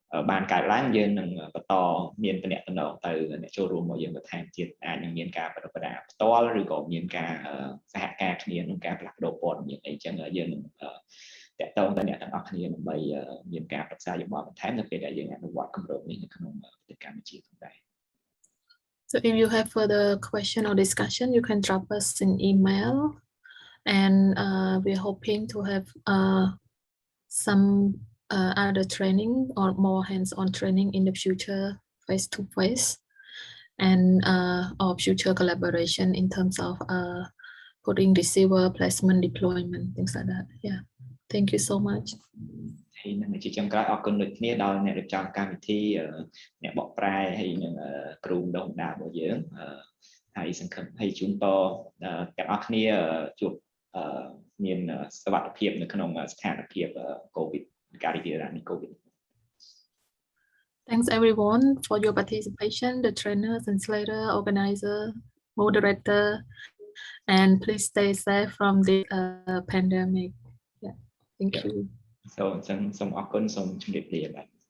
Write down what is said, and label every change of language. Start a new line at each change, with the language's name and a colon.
Khmer: បានកើតឡើងយើងនឹងបន្តមានតំណែងទៅអ្នកចូលរួមមកយើងបន្ថែមទៀតអាចនឹងមានការប្រតិបត្តិផ្ទាល់ឬក៏មានការសហការគ្នាក្នុងការផ្លាស់ប្ដូរព័ត៌មានអីចឹងយើងនឹងតាក់ទងទៅអ្នកទាំងអស់គ្នាដើម្បីមានការប្រឹក្សាយោបល់បន្ថែមនៅពេលដែលយើងអនុវត្តគម្រោងនេះនៅក្នុងប្រទេសកម្ពុជាផងដែរ
English: So if you have further question or discussion you can drop us an email and we're hoping to have some other training or more hands-on training in the future face-to-face and or future collaboration in terms of putting receiver placement deployment things like that. Yeah, thank you so much.
Khmer: ហើយនឹងជាចុងក្រោយអរគុណដូចគ្នាដល់អ្នករៀបចំកម្មវិធីអ្នកបកប្រែហើយនឹងគ្រូបណ្ដុះបណ្ដាលរបស់យើងហើយសង្ឃឹមហើយជូនពរទាំងអស់គ្នាជួបមានសុវត្ថិភាពនៅក្នុងស្ថានភាព COVID ការរីករាលដាលនៃ COVID.
English: Thanks everyone for your participation, the trainer, translator, organizer, moderator, and please stay safe from the pandemic. Yeah, thank you.
Khmer: So សូមអរគុណសូមជម្រាបលាបាទ